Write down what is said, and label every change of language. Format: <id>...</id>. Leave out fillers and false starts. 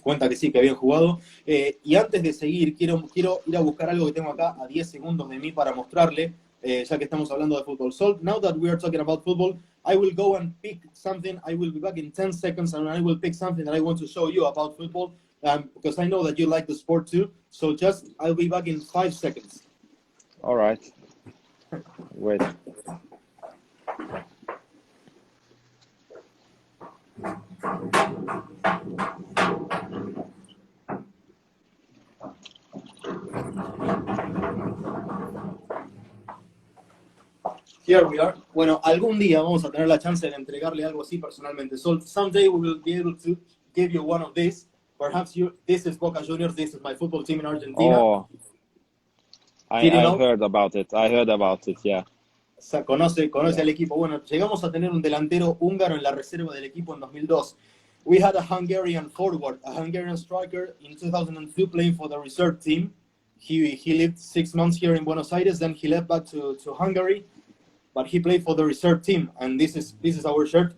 <es>Cuenta que sí, que habían jugado. Y antes de seguir, quiero ir a buscar algo que tengo acá a 10 segundos de mí para mostrarle, ya que estamos hablando de fútbol.</es> <en>So, now that we are talking about football, I will go and pick something. I will be back in 10 seconds and I will pick something that I want to show you about football, because I know that you like the sport too. So I'll be back in 5 seconds. All right. Wait. Here we are.</en> <es>Bueno, algún día vamos a tener la chance de entregarle algo así personalmente.</es> <en>So someday we will be able to give you one of these. Perhaps this is Boca Juniors, this is my football team in Argentina. Oh, I heard about it. I heard about it, yeah.</en> <es>O sea, conoce al equipo. Bueno, llegamos a tener un delantero húngaro en la reserva del equipo en 2002.</es> <en>We had a Hungarian forward, a Hungarian striker in 2002 playing for the reserve team. He lived 6 months here in Buenos Aires, then he left back to Hungary, but he played for the reserve team, and this is our shirt.</en>